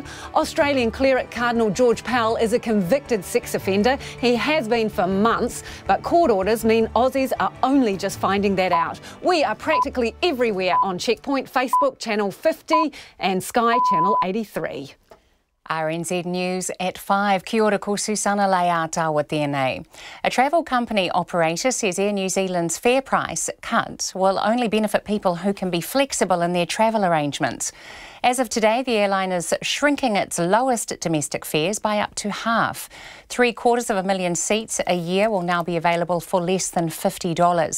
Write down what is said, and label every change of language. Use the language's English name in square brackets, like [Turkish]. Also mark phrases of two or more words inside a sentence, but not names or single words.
[English] Australian cleric Cardinal Pell is a convicted sex offender. He has been for months, but court orders mean Aussies are only just finding that out. We are practically everywhere on Checkpoint, Facebook Channel 50 and Sky Channel 83. RNZ News at 5. [Māori] Kia ora ko Susana Leata tēnei. [English] A travel company operator says Air New Zealand's fare price cut will only benefit people who can be flexible in their travel arrangements. As of today, the airline is shrinking its lowest domestic fares by up to half. 750,000 seats a year will now be available for less than $50.